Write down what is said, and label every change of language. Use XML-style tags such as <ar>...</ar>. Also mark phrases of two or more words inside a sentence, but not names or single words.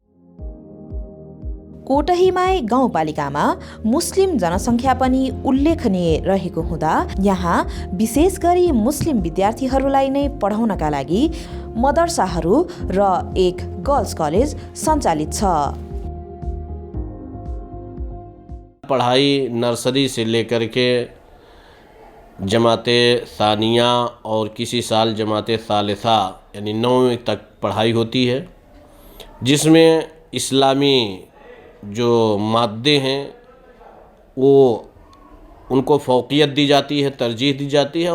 <ne>कोटहीमाई गाउँपालिकामा मुस्लिम जनसङ्ख्या पनि उल्लेखनीय रहेको हुँदा यहाँ विशेष गरी मुस्लिम विद्यार्थीहरूलाई नै पढाउनका लागि मदरसाहरू र एक गर्ल्स कलेज सञ्चालित छ।</ne> <ur>پڑھائی نرسری سے لے کر کے جماعتِ ثانیہ اور کسی سال جماعتِ ثالثہ یعنی 9ویں تک پڑھائی ہوتی ہے، جس میں اسلامی جو مادے ہیں وہ ان کو فوقیت دی جاتی ہے، ترجیح دی جاتی ہے है, तरजीह दी जाती है।</ur>